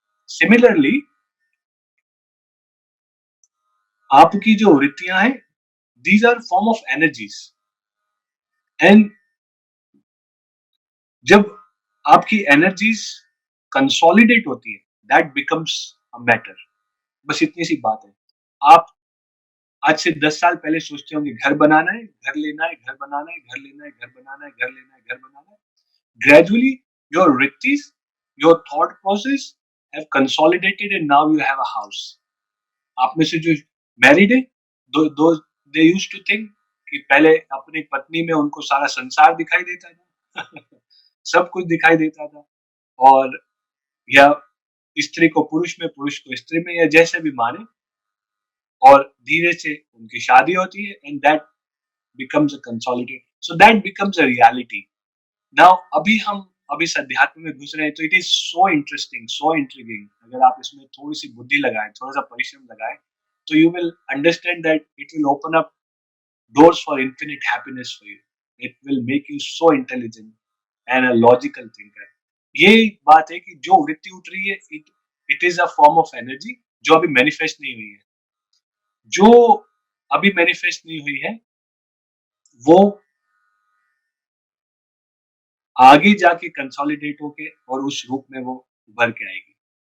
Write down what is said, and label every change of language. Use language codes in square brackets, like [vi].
[hi] Similarly आपकी जो वृत्तियां हैं, [en] these are form of energies, and [hi] जब आपकी एनर्जीज कंसोलिडेट होती है, [en] That becomes a matter. [hi] बस इतनी सी बात है. आप आज से 10 साल पहले सोचते होंगे घर बनाना है, घर लेना है, घर बनाना है, घर लेना है, घर बनाना है, घर लेना है, घर बनाना है. [en] Gradually your vrittis, your thought process have consolidated and now you have a house. [hi] आप में से जो मैरिड है, दो [en] they used to think [hi] कि पहले अपनी पत्नी में उनको सारा संसार दिखाई देता था. सब कुछ दिखाई देता था, और या स्त्री को पुरुष में, पुरुष को स्त्री में, या जैसे भी माने, और धीरे से उनकी शादी होती है [en] And that becomes a consolidate, so that becomes a reality. [hi] Now अभी हम अब इस अध्यात्म में घुस रहे हैं, तो [en] It is so interesting, so intriguing. [hi] अगर आप इसमें थोड़ी सी बुद्धि लगाएं, थोड़ा सा परिश्रम लगाएं, तो [en] You will understand that it will open up doors for infinite happiness for you. It will make you so intelligent and a logical thinker. [hi] ये बात है कि जो वृत्ति उठ रही है, [en] it is a form of energy [hi] जो अभी मैनिफेस्ट नहीं हुई है. जो अभी मैनिफेस्ट नहीं हुई है, वो आगे जाके कंसोलिडेट होके और उस रूप में वो उभर के आएगी.